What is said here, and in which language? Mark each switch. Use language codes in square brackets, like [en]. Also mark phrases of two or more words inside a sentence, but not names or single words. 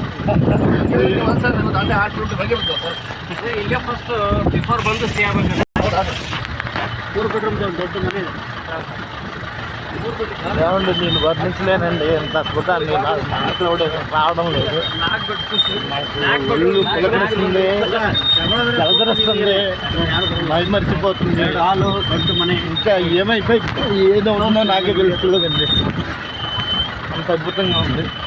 [kn] ಇಲ್ಲೇ [en] first before [kn] ಬಂದು ಸ್ಟೇ ಆಗ್ಬೇಕಂದ್ರೆ 4 bedroom ದೊಡ್ಡ ಮನೆ. [te] ఏమండి నేను వర్ణించలేనండి ఎంత అద్భుతాన్ని, నాకు మాటలు రావడం లేదు. ఇల్లు పులకరిస్తుంది, మర్చిపోతుంది. ఇంకా ఏమైపోయి ఏదో ఉందో నాకే తెలుస్తుందండి, అంత అద్భుతంగా ఉంది.